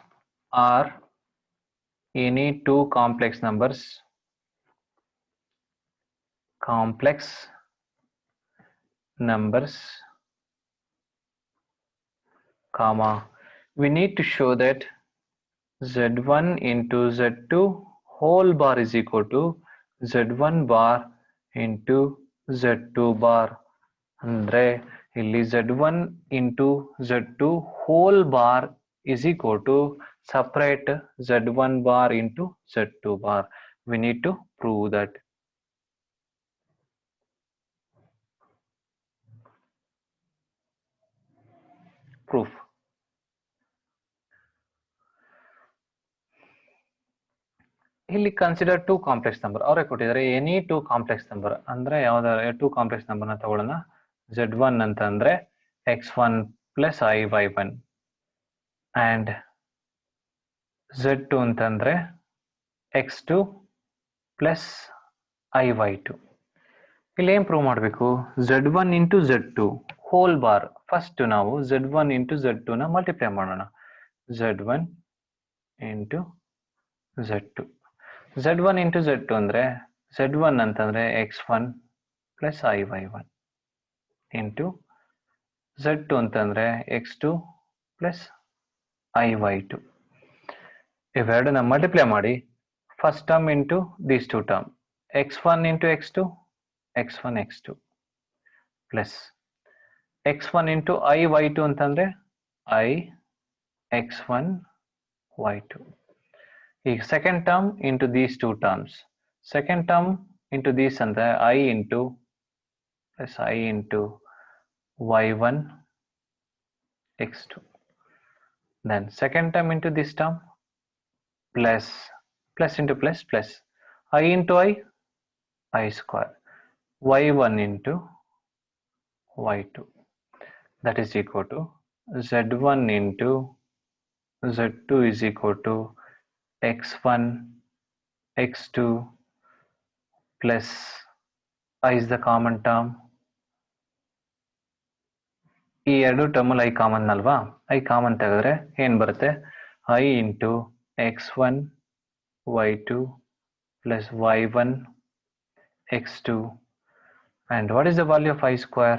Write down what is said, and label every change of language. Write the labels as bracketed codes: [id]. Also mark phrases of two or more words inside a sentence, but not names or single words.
[en] comma, we need to show that z1 into z2 whole bar is equal to z1 bar into z2 bar. [kn] ಅಂದ್ರೆ ಇಲ್ಲಿ [en] z1 into z2 whole bar is equal to separate z1 bar into z2 bar. We need to prove that. Proof. [kn] ಇಲ್ಲಿ [en] consider two complex number [kn] ಅವರೇ ಕೊಟ್ಟಿದ್ದಾರೆ. [en] any two complex number [kn] ಅಂದ್ರೆ ಯಾವ್ದಾರ [en] two complex [kn] ನಂಬರ್ನ ತಗೊಳ್ಳೋಣ. [en] z1 ಅಂತಂದ್ರೆ x1 plus iy1 and z2 ಅಂತಂದ್ರೆ x2 plus iy2. [kn] ಇಲ್ಲಿ ಏನ್ ಪ್ರೂವ್ ಮಾಡಬೇಕು? [en] z1 into z2 whole bar. [kn] ಫಸ್ಟ್ ನಾವು [en] z1 into z2 [kn] ನ ಮಲ್ಟಿಪ್ಲೈ ಮಾಡೋಣ. [en] z1 into z2 z1 into z2 ಅಂದ್ರೆ z1 ಅಂತಂದ್ರೆ x1 plus iy1 into z2 ಅಂತಂದ್ರೆ x2 plus iy2. ಇವೆರಡನ್ನ ಮಲ್ಟಿಪ್ಲೈ ಮಾಡಿ first term into these two term x1 into x2 x1 x2 ಪ್ಲಸ್ x1 into iy2 ಅಂತಂದ್ರೆ I x1 y2. ಈಗ second term into these two terms, second term into these ಅಂದ್ರೆ I into plus I into y1 x2. Then second term into this term plus into plus I into I square y1 into y2, that is equal to z1 into z2 is equal to x1 x2 plus I is the common term. [kn] ಈ ಎರಡು ಟರ್ಮಲ್ಲಿ [en] I common [kn] ಅಲ್ವಾ? [en] I common [kn] ತೆಗೆದ್ರೆ ಏನ್ ಬರುತ್ತೆ? [en] I into x1 y2 plus y1 x2 and what is the value of I square?